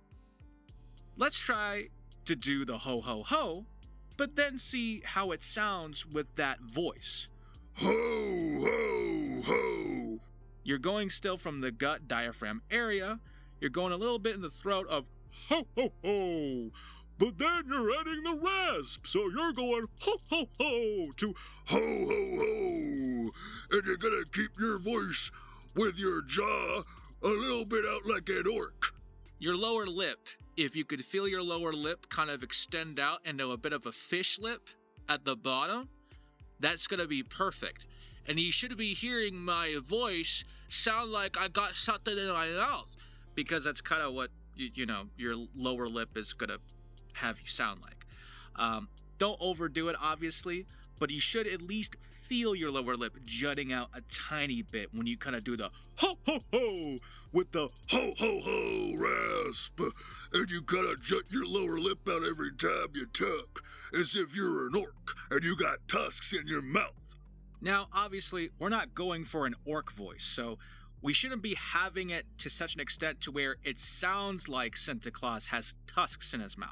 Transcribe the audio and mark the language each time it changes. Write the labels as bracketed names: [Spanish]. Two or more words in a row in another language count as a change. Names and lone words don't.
[English] Let's try to do the ho ho ho, but then see how it sounds with that voice. Ho, ho, ho. You're going still from the gut diaphragm area. You're going a little bit in the throat of ho ho ho. But then you're adding the rasp, so you're going ho ho ho to ho ho ho. And you're gonna keep your voice with your jaw a little bit out like an orc. Your lower lip, if you could feel your lower lip kind of extend out into a bit of a fish lip at the bottom, that's gonna be perfect. And you should be hearing my voice sound like I got something in my mouth, because that's kind of what, your lower lip is gonna have you sound like. Don't overdo it, obviously, but you should at least feel your lower lip jutting out a tiny bit when you kind of do the ho ho ho with the ho ho ho rasp. And you kind of jut your lower lip out every time you talk, as if you're an orc and you got tusks in your mouth. Now, obviously, we're not going for an orc voice, so we shouldn't be having it to such an extent to where it sounds like Santa Claus has tusks in his mouth.